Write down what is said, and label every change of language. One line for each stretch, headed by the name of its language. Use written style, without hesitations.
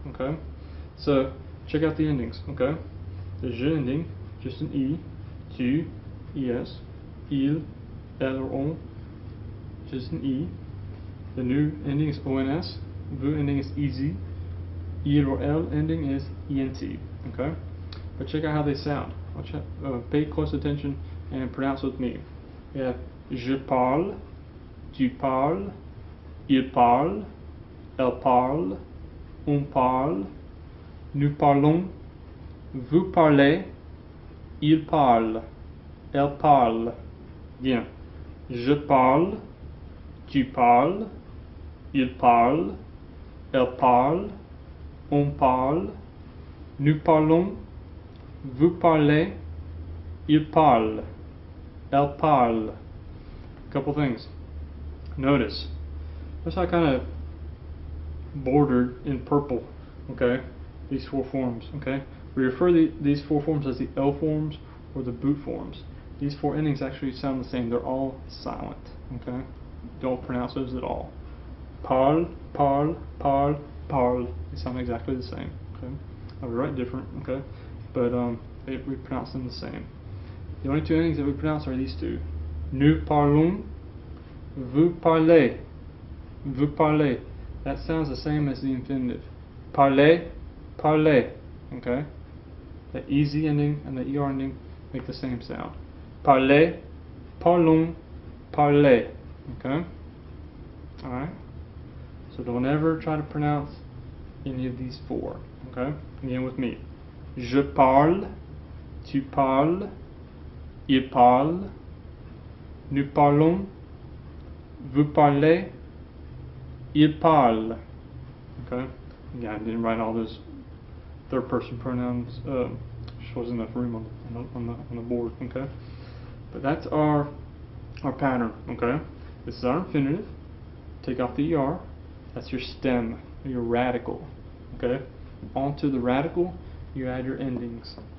English: Okay, so check out the endings. Okay, the je ending, just an e, tu, es, il, elle or on, just an e. The new ending is ons, vous ending is easy, il or elle ending is ent. Okay, but check out how they sound. Pay close attention and pronounce with me. We have
French: je parle, tu parles, il parle, elle parle, on parle, nous parlons, vous parlez, il parle, elle parle. Bien. Je parle, tu parles, il parle, elle parle, on parle, nous parlons, vous parlez, il parle, elle parle.
English: Couple things. Notice how I kind of bordered in purple. Okay, these 4 forms. Okay, we refer these 4 forms as the L forms or the boot forms. These 4 endings actually sound the same. They're all silent. Okay, don't pronounce those at all.
French: Parle, parle, parle, parle.
English: They sound exactly the same. Okay, we write different. Okay, but we pronounce them the same. The only 2 endings that we pronounce are these 2. Nous parlons, vous parlez, vous parlez. That sounds the same as the infinitive.
French: Parler, parler.
English: Okay? The easy ending and the ER ending make the same sound.
French: Parler, parlons, parler.
English: Okay? Alright? So don't ever try to pronounce any of these four. Okay? Again with me.
French: Je parle, tu parles, il parle, nous parlons, vous parlez, il parle.
English: Okay? Yeah, I didn't write all those third person pronouns. Just wasn't enough room on the board. Okay? But that's our pattern. Okay? This is our infinitive. Take off the ER. That's your stem, your radical. Okay? Onto the radical, you add your endings.